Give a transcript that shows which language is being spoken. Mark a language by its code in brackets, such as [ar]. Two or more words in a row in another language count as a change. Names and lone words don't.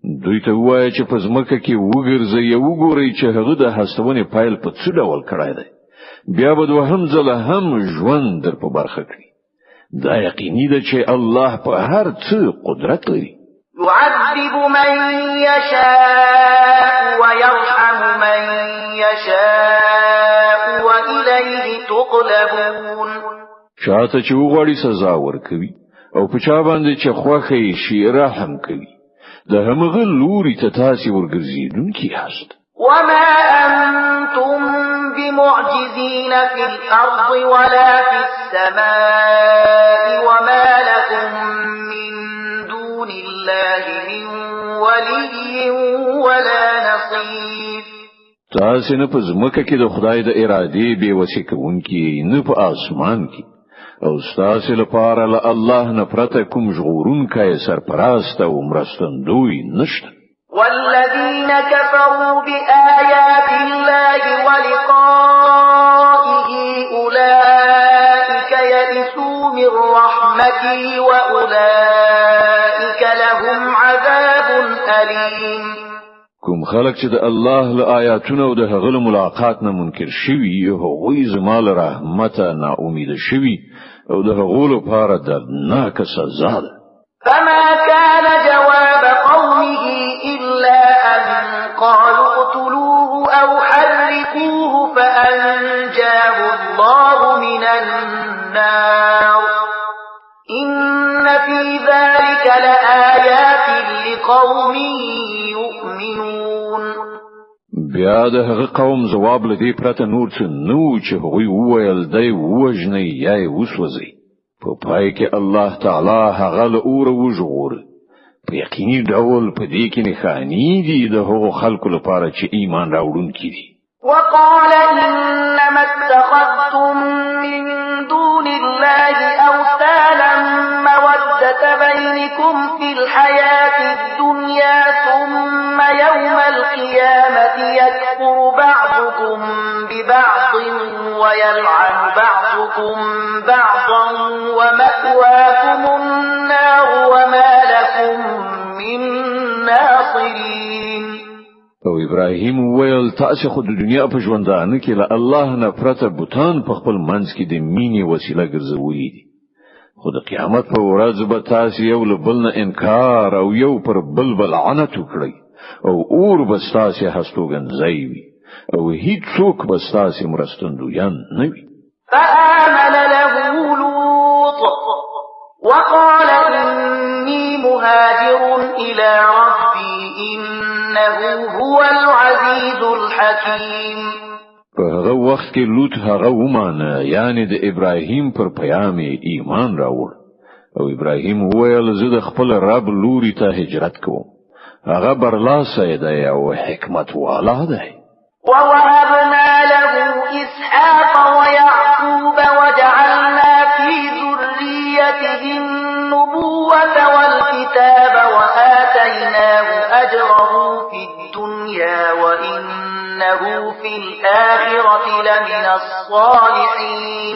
[ps] دوی ته وایي چې په ځمکه کې وګرځي او وګورئ چې هغه د هستونې پایل په څه ډول کړای دی بیا به دوهم ځله هم ژوند در په برخه کړي دا یقیني ده چې الله په هر څه قدرت لري [ar] يعذب من يشاء ويرحم من يشاء وإليه تقلبون [ps] چاته چې وغواړي سزا ورکوي او په چا باندې چې خوښه یې شي رحم کوي د همغه لوري ته تاسو ورګرځیدونکي یاست [ar] وما أنتم بمعجزين في الأرض ولا في السماء وما لكم من دون الله من ولي ولا نصير [ps] تاسو نه په ځمکه کې د خدای د ارادې به وسې کوونکی نه په اسمان کې او تاسو لپاره له الله نه پرته کوم ژغورونکی سرپرست او مرستندوی نشته [ar] والذين كفروا بآيات الله ولقائه أولئك يئسوا من رحمتي وأولئك لهم عذاب أليم [ps] کوم خلک چې د الله له آیاتونو او د هغه ملاقات نه منکر شوي هغوی زمال رحمت نه امید شوي او د هغو لپاره دردناکه سزا ده [ar] فما كان جواب قومه إلا أن قالوا اقتلوه أو حرقوه فأنجاه الله من النار إن في ذلك لآيات لقوم يؤمنون [ps] بیا د هغه قوم جواب لدی پرته نور څه نو چې هغوی وویل دی وژنې یا وسوځي په پای کې الله تعالی هغه له اور وژغور په یقیني ډول په دې کې نښانې دي د هغو خلکو لپاره چې ایمان راوړونکي دي [ar] وقال إنما اتخذتم من دون الله أوثانا مودة بينكم في الحياة الدنيا ثم يوم القيامة يكفر بعضكم ببعض ويلعن بعضكم بعضا ومأواكم النار وما لكم من ناصرين [ps] او ابراهیم ویل تاسو خو د دنیا په ژوندانه کې له الله نه پرته بوتان په خپل منځ کې د مینې وسیله ګرځولې دي خو د قیامت په ورځ به تاسو یو له بل نه انکار او یو پر بل لعنت وکړي او اور به تاسو هستوګنځي وي او هیڅ څوک به تاسو مرستندویان نه وي [ar] فآمن له لوط وقال إني مهاجر إلى ربي إنه هو العزيز الحكيم [ps] په هغه وخت کې لوط هغه ومانه یعنی د ابراهیم پر پیغام ایمان راوړ او ابراهیم وویل زه د خپل رب لوري ته هجرت کوم هغه برلاسه دی او حکمت والا دی [ar] ووهبنا له إسحاق ويعقوب وجعلنا في ذريته النبوة والكتاب وآتيناه أجره في الدنيا وإنه في الآخرة لمن الصالحين